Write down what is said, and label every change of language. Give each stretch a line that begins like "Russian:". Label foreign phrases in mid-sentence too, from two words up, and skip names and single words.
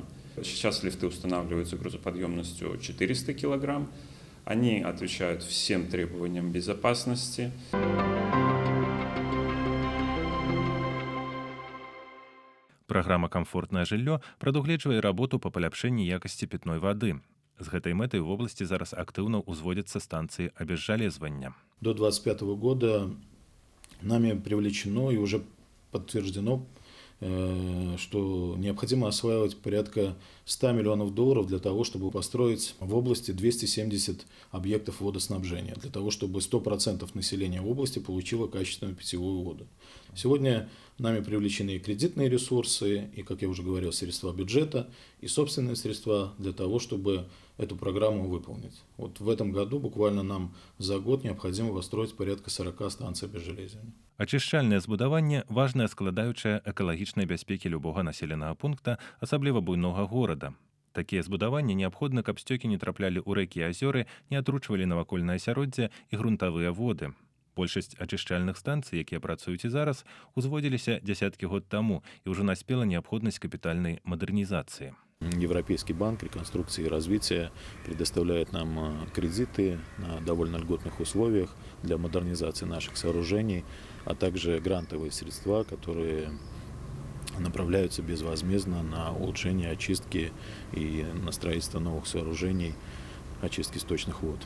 Russian: Сейчас лифты устанавливаются грузоподъемностью 400 килограмм. Они отвечают всем требованиям безопасности.
Belarusian: Праграма «Камфортнае жыллё» прадугледжвае работу па паляпшэнні якасці пітной вады. З гэтай мэтай
Russian: в области
Belarusian: зараз актыўна ўзводзяцца станцыі абезжалезвання.
Russian: До 2025 года нами привлечено и уже подтверждено, что необходимо осваивать порядка $100 миллионов для того, чтобы построить в области 270 объектов водоснабжения, для того, чтобы 100% населения в области получило качественную питьевую воду. Сегодня нами привлечены и кредитные ресурсы, и, как я уже говорил, средства бюджета, и собственные средства для того, чтобы эту программу выполнить. Вот в этом году буквально нам за год необходимо построить порядка 40 станций обезжалезвания.
Belarusian: Ачышчальнае збудаванне – важная складаючая экалагічнай бяспекі любога населенага пункта, асабліва буйнога горада. Такія збудаванні неабходны, каб сцёкі не траплялі ў рэкі і азёры, не атручвалі навакольнае асяроддзе і грунтавыя воды. Большасць ачышчальных станцый, якія працуюць і зараз, узводзіліся дзясяткі год таму, і ўжо наспела неабходнасць капітальнай мадэрнізацыі.
Russian: Европейский банк реконструкции и развития предоставляет нам кредиты на довольно льготных условиях для модернизации наших сооружений, а также грантовые средства, которые направляются безвозмездно на улучшение очистки и на строительство новых сооружений очистки сточных вод.